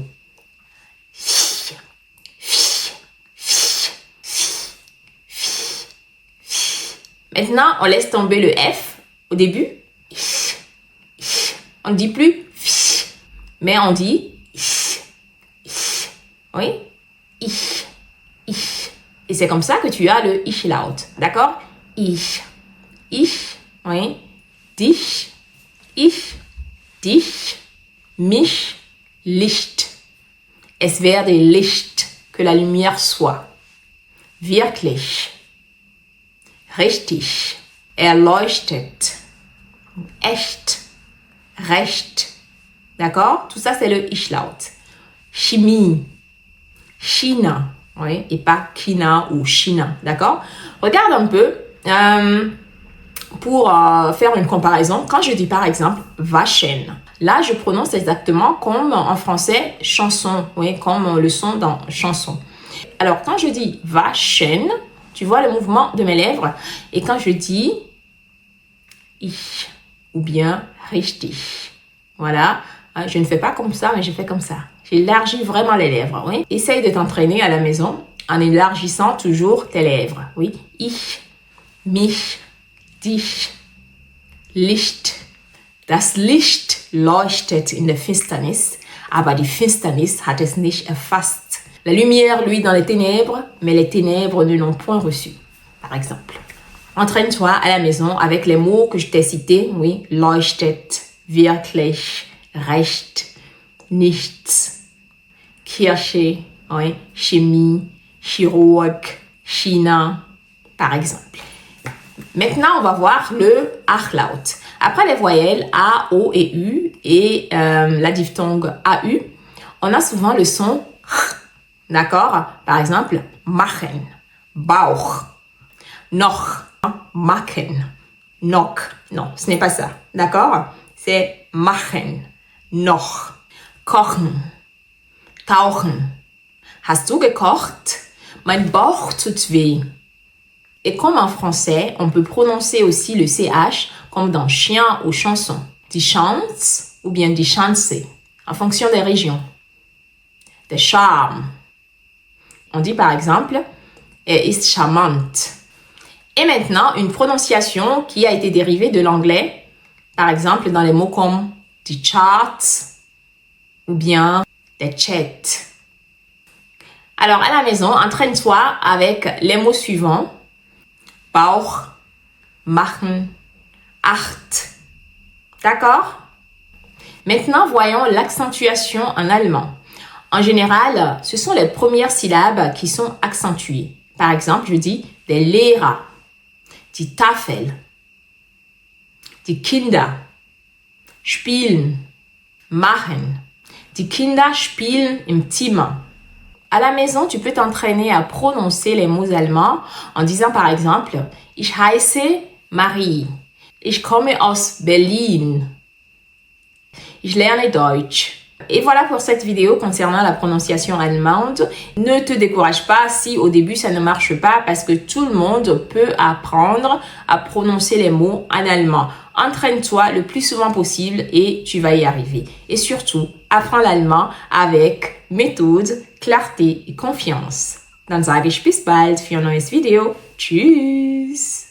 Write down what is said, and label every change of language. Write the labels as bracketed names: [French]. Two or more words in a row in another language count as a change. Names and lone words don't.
[French] Fille, fille, fille, fille, fille, fille. Maintenant, on laisse tomber le F au début. On ne dit plus fille, mais on dit oui, ich. Et c'est comme ça que tu as le Ich-Laut, d'accord? [German] Ich, oui, dich, mich, Licht. Es werde Licht, [French] que la lumière soit. [German] wirklich, richtig, erleuchtet, echt, recht. [French] D'accord? Tout ça, c'est le Ich-Laut. Chimie, China, oui, et pas China ou China. D'accord? Regarde un peu pour faire une comparaison. Quand je dis par exemple vachen, là, je prononce exactement comme en français chanson, oui, comme le son dans chanson. Alors, quand je dis vachen, tu vois le mouvement de mes lèvres. Et quand je dis ich ou bien richtig, voilà, je ne fais pas comme ça, mais je fais comme ça. J'élargis vraiment les lèvres, oui. Essaye de t'entraîner à la maison en élargissant toujours tes lèvres, oui. [German] Ich, mich, dich, Licht. Das Licht leuchtet in der Finsternis, aber die Finsternis hat es nicht erfasst. [French] La lumière, lui, dans les ténèbres, mais les ténèbres ne l'ont point reçu, par exemple. Entraîne-toi à la maison avec les mots que je t'ai cités, oui, [German] leuchtet, wirklich, recht, nichts, Kirche, [French] oui, chimie, chirurg, China, par exemple. Maintenant, on va voir le Achlaut. Après les voyelles A, O et U et la diphtongue AU, on a souvent le son Ch. D'accord? Par exemple, [German] machen, Bauch, noch, machen, noch. [French] Non, ce n'est pas ça. D'accord? C'est machen, noch, kochen, tauchen. [German] Hast du gekocht? Mein Bauch tut weh. [French] Et comme en français, on peut prononcer aussi le CH comme dans chien ou chanson. [German] Die Chance [French] ou bien [German] die Chance, [French] en fonction des régions. [German] Der Charme. [French] On dit par exemple, [German] ist charmant. [French] Et maintenant, une prononciation qui a été dérivée de l'anglais, par exemple dans les mots comme [German] die Charts [French] ou bien [German] der Chat. [French] Alors à la maison, entraîne-toi avec les mots suivants. [German] Bauch, machen, acht. [French] D'accord? Maintenant, voyons l'accentuation en allemand. En général, ce sont les premières syllabes qui sont accentuées. Par exemple, je dis [German] der Lehrer, die Tafel, die Kinder, spielen, machen. Die Kinder spielen im Zimmer. [French] À la maison, tu peux t'entraîner à prononcer les mots allemands en disant par exemple « [German] Ich heiße Marie. Ich komme aus Berlin. Ich lerne Deutsch. [French] » Et voilà pour cette vidéo concernant la prononciation allemande. Ne te décourage pas si au début ça ne marche pas parce que tout le monde peut apprendre à prononcer les mots en allemand. Entraîne-toi le plus souvent possible et tu vas y arriver. Et surtout, apprends l'allemand avec méthode, clarté et confiance. [German] Dann sage ich bis bald für ein neues Video. Tschüss!